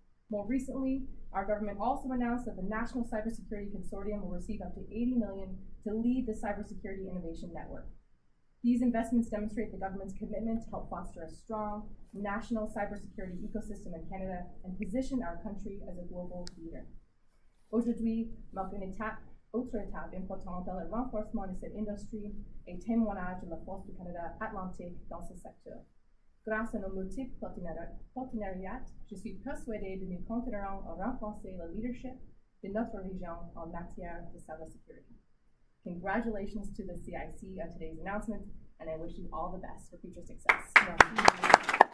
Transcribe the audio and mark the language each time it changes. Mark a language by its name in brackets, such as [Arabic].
[English] More recently, our government also announced that the National Cybersecurity Consortium will receive up to $80 million to lead the Cybersecurity Innovation Network. These investments demonstrate the government's commitment to help foster a strong national cybersecurity ecosystem in Canada and position our country as a global leader. [French] Aujourd'hui marque une autre étape importante dans le renforcement de cette industrie et témoignage de la force du Canada atlantique dans ce secteur. Grâce à nos multiples partenariats, je suis persuadée que nous continuerons à renforcer le leadership de notre région en matière de cybersecurity. [English] Congratulations to the CIC on today's announcement, and I wish you all the best for future success.